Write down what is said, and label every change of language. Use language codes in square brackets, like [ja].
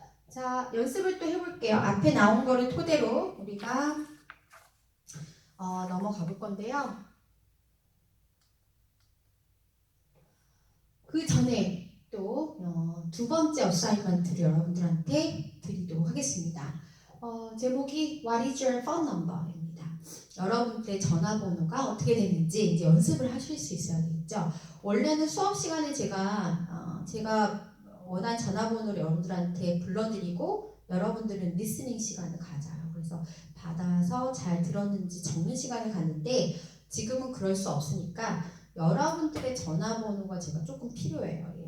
[ko] 자, 연습을 또 해볼게요. 앞에 나온 거를 토대로 우리가 넘어가 볼 건데요. 그 전에 또 두 번째 어사이먼트를 여러분들한테 드리도록 하겠습니다. 제목이 [en] What is your phone number? [ko] 입니다. 여러분들의 전화번호가 어떻게 되는지 이제 연습을 하실 수 있어야 되겠죠. 원래는 수업 시간에 제가 원한 전화번호를 여러분들한테 불러드리고 여러분들은 리스닝 시간을 가져요. 그래서 받아서 잘 들었는지 적는 시간을 갖는데 지금은 그럴 수 없으니까 여러분들의 전화번호가 제가 조금 필요해요.